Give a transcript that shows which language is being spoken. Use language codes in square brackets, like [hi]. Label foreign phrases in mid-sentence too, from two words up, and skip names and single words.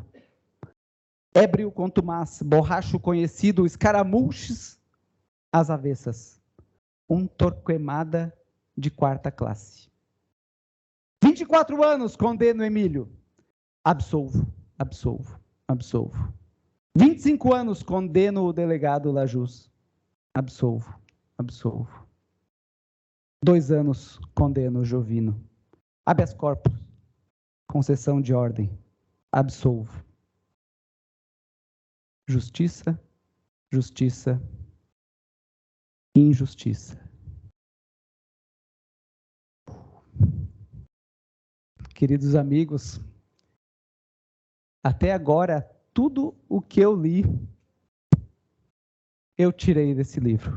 [pt] Ébrio contumaz, borracho conhecido, escaramuches às avessas. Um Torquemada de 4ª classe. 24 anos condeno Emílio. Absolvo, absolvo, absolvo. 25 anos condeno o delegado Lajus. Absolvo, absolvo. 2 anos condeno Jovino. [la] Habeas corpus. [pt] Concessão de ordem. Absolvo. Justiça, justiça, injustiça. Queridos amigos, até agora, tudo o que eu li, eu tirei desse livro.